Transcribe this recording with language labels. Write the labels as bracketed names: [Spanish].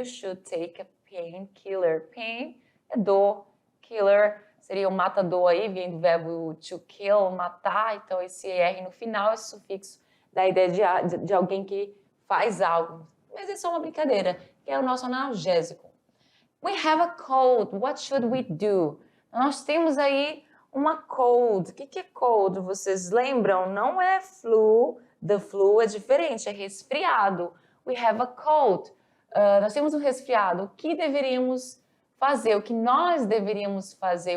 [English] You should take a painkiller. [Portuguese] Pain é dor, killer seria o matador aí, vem do verbo to kill, matar, então esse R no final, esse sufixo, dá a ideia de alguém que faz algo. Mas é só uma brincadeira, que é o nosso analgésico. [English] We have a cold, what should we do? [Portuguese] Nós temos aí uma cold. O que é cold? Vocês lembram? Não é flu, the flu é diferente, é resfriado. [English] We have a cold. [Portuguese] Nós temos um resfriado. O que deveríamos fazer? O que nós deveríamos fazer?